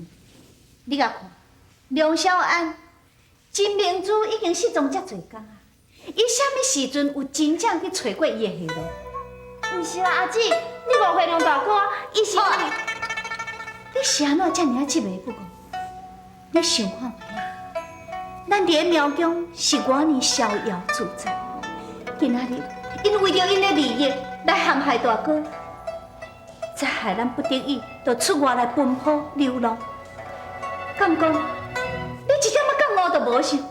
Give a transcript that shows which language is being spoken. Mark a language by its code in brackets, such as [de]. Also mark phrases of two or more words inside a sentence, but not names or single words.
[nan] 你甲看，梁少安、金明珠已经失踪遮侪工啊，伊啥物时阵有真正去找过伊的下落？毋是啦，阿姊，你误会梁大哥，伊是好，你是安怎遮尔啊执迷不悟？你想看卖啊？咱伫咧苗疆是偌尼逍遥自在，今仔日因为着因的利益来陷害大哥，才害咱不得已就出外来奔波流浪。敢讲你一点仔觉悟都无想？